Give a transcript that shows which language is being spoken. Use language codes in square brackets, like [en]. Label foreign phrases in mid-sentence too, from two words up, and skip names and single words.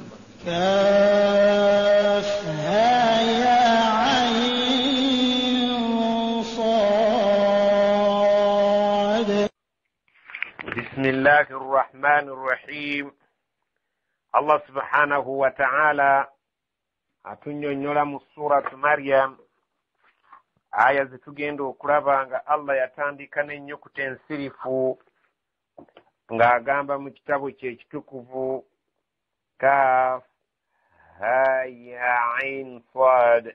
[ar] كافها يا عين صاد. بسم الله الرحمن الرحيم. الله سبحانه وتعالى [lg] atunyonnyola mu suratu Maryam aya zetugenda okulaba nga Allah yatandika n'ennyukuta ensirifu ng'agamba mu kitabo kye ekitukuvu [ar] كاف ها يا عين صاد.